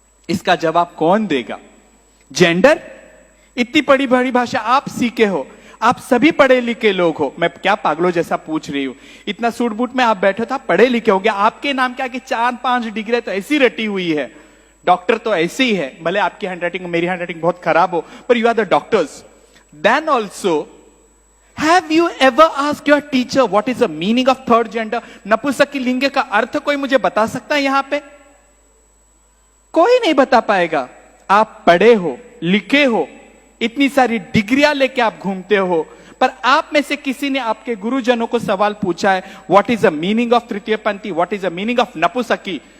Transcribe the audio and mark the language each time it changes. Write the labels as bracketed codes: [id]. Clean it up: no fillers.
[hi] इसका जवाब कौन देगा? जेंडर? इतनी बड़ी बड़ी भाषा आप सीखे हो, आप सभी पढ़े लिखे लोग हो. मैं क्या पागलों जैसा पूछ रही हूं? इतना सूट बूट में आप बैठे था, पढ़े लिखे हो गया. आपके नाम क्या कि 4-5 डिग्री तो ऐसी रटी हुई है. डॉक्टर तो ऐसे ही है. भले आपकी हैंडराइटिंग मेरी हैंडराइटिंग बहुत खराब हो, पर [en] You are the doctors. Then also, Have you ever asked your teacher what is the meaning of third gender? [hi] नपुंसकी लिंग का अर्थ कोई मुझे बता सकता है? यहां पे कोई नहीं बता पाएगा. आप पढ़े हो, लिखे हो, इतनी सारी डिग्रियां लेके आप घूमते हो, पर आप में से किसी ने आपके गुरुजनों को सवाल पूछा है, [en] What is the meaning of तृतीय पंथी, what is the meaning of नपुंसकी?